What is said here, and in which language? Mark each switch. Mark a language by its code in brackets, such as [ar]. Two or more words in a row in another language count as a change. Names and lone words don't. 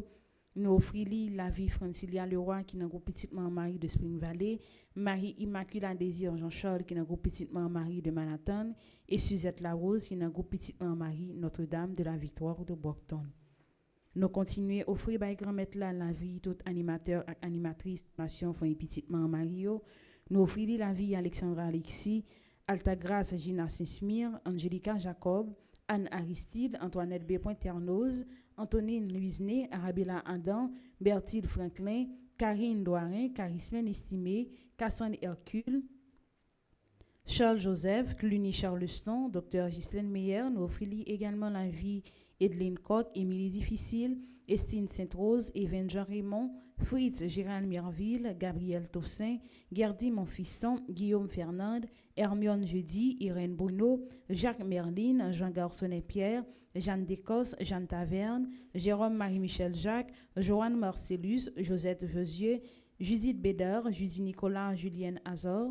[fr] Nous offrons la vie Francilia Leroy qui est dans le groupe Petite Maman Marie de Spring Valley, Marie Immaculée Désir Jean-Charles qui est dans le groupe Petite Maman Marie de Manhattan et Suzette Larose qui est dans le groupe Petite Maman Marie Notre-Dame de la Victoire de Brockton. Nous continuons à offrir à grand-mère la vie tout animateur et animatrice nation Fonds Petite Maman Mario. Nous offrons la vie Alexandra Alexis, Altagrace Gina Saint-Smir, Angelica Jacob, Anne Aristide, Antoinette B. Ternoz, Antonine Luisné, Arabella Adam, Bertille Franklin, Karine Doirin, Charismen Estimé, Cassandre Hercule, Charles Joseph, Cluny Charleston, Dr. Ghislaine Meyer. Nous offrons également la vie Edline Koch, Émilie Difficile, Estine Sainte-Rose, Even Jean Raymond, Fritz Gérald Mirville, Gabriel Tossin, Gerdy Monfiston, Guillaume Fernande, Hermione Jeudi, Irène Bruno, Jacques Merlin, Jean Garçonnet Pierre, Jeanne Descosses, Jeanne Taverne, Jérôme Marie-Michel Jacques, Joanne Marcellus, Josette Josieu, Judith Béder, Judy Nicolas, Julienne Azor.